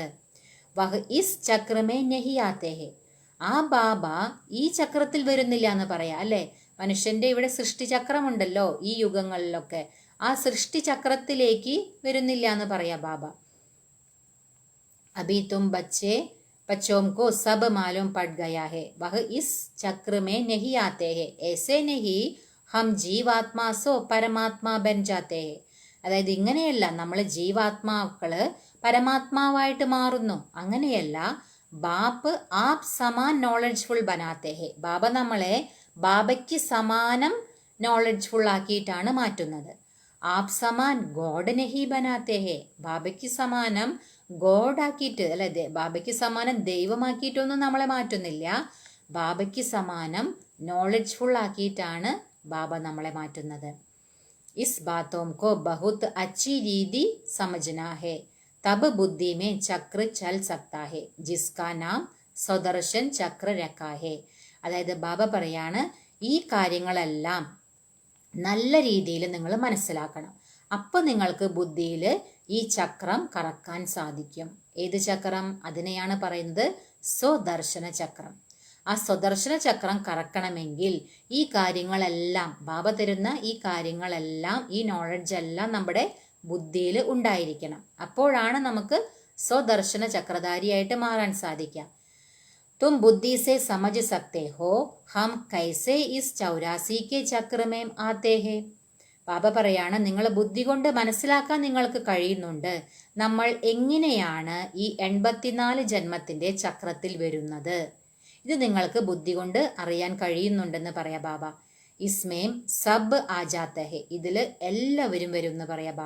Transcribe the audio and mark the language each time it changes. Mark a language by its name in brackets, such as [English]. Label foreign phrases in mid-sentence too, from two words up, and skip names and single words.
[Hindi] वह इस चक्र में नहीं आते हैं. [Malayalam] ആ ബാബ ഈ ചക്രത്തിൽ വരുന്നില്ല എന്ന് പറയാ അല്ലെ. മനുഷ്യന്റെ ഇവിടെ സൃഷ്ടിചക്രമുണ്ടല്ലോ ഈ യുഗങ്ങളിലൊക്കെ, ആ സൃഷ്ടി ചക്രത്തിലേക്ക് വരുന്നില്ല എന്ന് പറയാ ബാബ. [Hindi] अभी तुम बच्चों को सब मालूम पड़ गया है वह इस चक्र में नहीं आते हैं ऐसे नहीं हम जीवात्मा सो परमात्मा बन जाते हैं. [Malayalam] അതായത് ഇങ്ങനെയല്ല നമ്മൾ ജീവാത്മാക്കള് പരമാത്മാവായിട്ട് മാറുന്നു, അങ്ങനെയല്ല. [Hindi] बाप आप समान नॉलेजफुल बनाते हैं. [Malayalam] ബാബ നമ്മളെ ബാബയ്ക്ക് സമാനം നോളജ്ഫുൾ ആക്കിയിട്ടാണ് മാറ്റുന്നത്. [Hindi] आप समान गॉड नहीं बनाते हैं. [Malayalam] ബാബയ്ക്ക് സമാനം ഗോഡ് ആക്കിയിട്ട് അല്ലെ, ബാബയ്ക്ക് സമാനം ദൈവമാക്കിയിട്ടൊന്നും നമ്മളെ മാറ്റുന്നില്ല. ബാബയ്ക്ക് സമാനം നോളജ്ഫുൾ ആക്കിയിട്ടാണ് ബാബ നമ്മളെ മാറ്റുന്നത്. [Hindi] इस बातों को बहुत अच्छी रीति समझना है, तब बुद्धि में चक्र चल सकता है, जिसका नाम स्वदर्शन चक्र रखा है. [Malayalam] അതായത് ബാബ പറയാണ്, ഈ കാര്യങ്ങളെല്ലാം നല്ല രീതിയിൽ നിങ്ങൾ മനസ്സിലാക്കണം. അപ്പം നിങ്ങൾക്ക് ബുദ്ധിയിൽ ഈ ചക്രം കറക്കാൻ സാധിക്കും. ഏത് ചക്രം? അതിനെയാണ് പറയുന്നത് സ്വദർശന ചക്രം. ആ സ്വദർശന ചക്രം കറക്കണമെങ്കിൽ ഈ കാര്യങ്ങളെല്ലാം, ബാബ തരുന്ന ഈ കാര്യങ്ങളെല്ലാം, ഈ നോളജ് എല്ലാം നമ്മുടെ ബുദ്ധിയിൽ ഉണ്ടായിരിക്കണം. അപ്പോഴാണ് നമുക്ക് സ്വദർശന ചക്രധാരിയായിട്ട് മാറാൻ സാധിക്കുക. [Hindi] तुम बुद्धि से समझ सकते हो हम कैसे इस 84 के चक्र में आते हैं. [Malayalam] ബാബ പറയാണ്, നിങ്ങൾ ബുദ്ധി കൊണ്ട് മനസ്സിലാക്കാൻ നിങ്ങൾക്ക് കഴിയുന്നുണ്ട് നമ്മൾ എങ്ങനെയാണ് ഈ 84 ജന്മത്തിന്റെ ചക്രത്തിൽ വരുന്നത്. ഇത് നിങ്ങൾക്ക് ബുദ്ധി കൊണ്ട് അറിയാൻ കഴിയുന്നുണ്ടെന്ന് പറയാ ബാബ. [Hindi] इसमें सब आ जाता है, [Malayalam] ഇതില് എല്ലാവരും വരും എന്ന് പറയാ ബാബ.